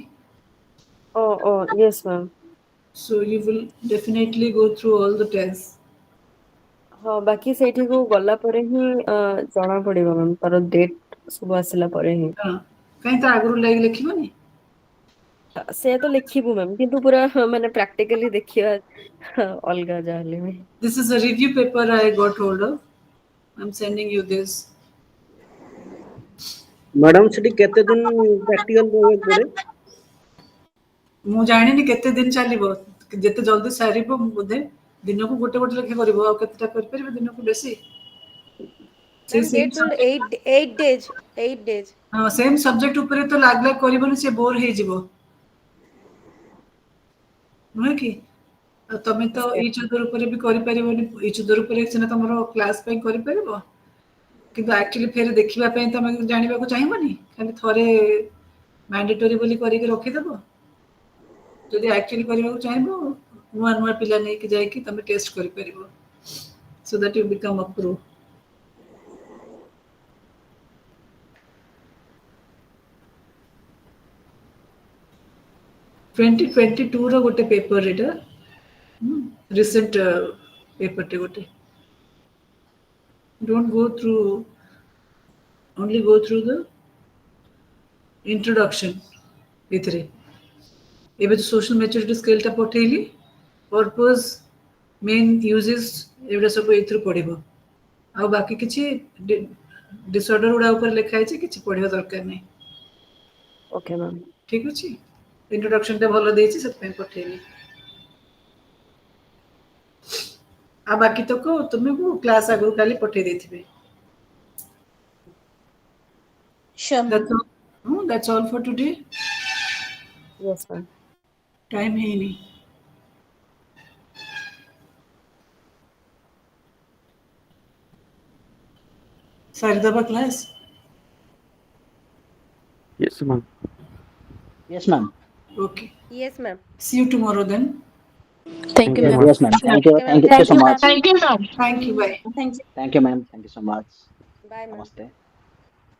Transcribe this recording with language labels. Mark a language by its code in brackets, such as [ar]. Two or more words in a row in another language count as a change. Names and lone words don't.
[en] Oh, yes, ma'am. So you will definitely go through all the tests. [or] ହଁ ବାକି ସେଇଠିକୁ ଗଲା ପରେ ହିଁ ଜଣା ପଡିବ ମ୍ୟାମ୍ ତାର ଡେଟ୍ ସବୁ ଆସିଲା ପରେ ହିଁ ହଁ କାହିଁ ତା ଆଗରୁ ଲାଗି ଲେଖିବନି ସେ ତ ଲେଖିବୁ ମ୍ୟାମ୍ କିନ୍ତୁ ପୁରା ମାନେ ପ୍ରାକ୍ଟିକାଲି ଦେଖିବା ଅଲଗା ଯାହାହେଲେ ବି [en] This is a review paper I got hold of. I'm sending you this. [or] ମ୍ୟାଡାମ ସେଠି କେତେ ଦିନ ପ୍ରାକ୍ଟିକାଲ କରିବାକୁ ପଡେ? ମୁଁ ଜାଣିନି କେତେ ଦିନ ଚାଲିବ ଯେତେ ଜଲ୍ଦି ସାରିବ ବୋଧେ ଦିନକୁ ଗୋଟେ ଗୋଟେ ଲେଖା କରିବ ଆଉ କେତେଟା କରିପାରିବ ଦିନକୁ ବେଶୀ [en] Ma'am, they ସେମ୍ told 8 days. 8 days. [or] ହଁ [en] same subject [or] ଉପରେ ତ ଲାଗ ଲାଗ କରିବନି ସେ ବୋର ହେଇଯିବ ନୁହେଁ କି ଆଉ ତମେ ତ [en] each other [or] ଉପରେ ବି କରିପାରିବନି [en] each other [or] ଉପରେ ସିନା ତମର କ୍ଲାସ ପାଇଁ କରିପାରିବ କିନ୍ତୁ ଆକ୍ଚୁଆଲି ଫେର ଦେଖିବା ପାଇଁ ତମେ ଜାଣିବାକୁ ଚାହିଁବନି ଖାଲି ଥରେ ମ୍ୟାଣ୍ଡେଟୋରି ବୋଲି କରିକି ରଖିଦେବ ଯଦି ଆକ୍ଚୁଆଲି କରିବାକୁ ଚାହିଁବ ନୂଆ ନୂଆ ପିଲା ନେଇକି ଯାଇକି ତମେ ଟେଷ୍ଟ କରିପାରିବ [en] so that you become a pro. [or] ଟ୍ୱେଣ୍ଟି ର ଗୋଟେ ପେପର ଏଇଟା [en] recent paper [or] ଗୋଟେ [en] don't go through only go through the introduction [or] ଏଥିରେ ଏବେ ତ [en] social maturity scale [or] ପଠେଇଲି [en] purpose main usages [or] ଏଗୁଡ଼ା ସବୁ ଏଇଥିରୁ ପଡ଼ିବ ଆଉ ବାକି କିଛି ଡିସଅର୍ଡର ଗୁଡ଼ା ଉପରେ ଲେଖା ହେଇଛି କିଛି ପଢ଼ିବା ଦରକାର ନାହିଁ [en] okay ma'am. [or] ଠିକ୍ ଅଛି ଇଣ୍ଟ୍ରୋଡକ୍ସନଟା ଭଲ ଦେଇଛି ସେଥିପାଇଁ ପଠେଇଲି ଆଉ ବାକି ତକ ତୁମକୁ କ୍ଲାସ୍ ଆଗରୁ କାଲି ପଠେଇ ଦେଇଥିବେ [en] Sure, ma'am. That's all for today. yes ma'am. [or] Time ହେଇନି ସାରିଦବା କ୍ଲାସ୍ [en] Yes, ma'am. Yes, ma'am. Okay. Yes, ma'am. See you tomorrow then. Thank you, Yes, ma'am. ma'am. Yes, ma'am. Thank you. Okay, ma'am. Thank you so much. Thank you. Bye. Thank you. Thank you, ma'am. Thank you so much. Bye, ma'am.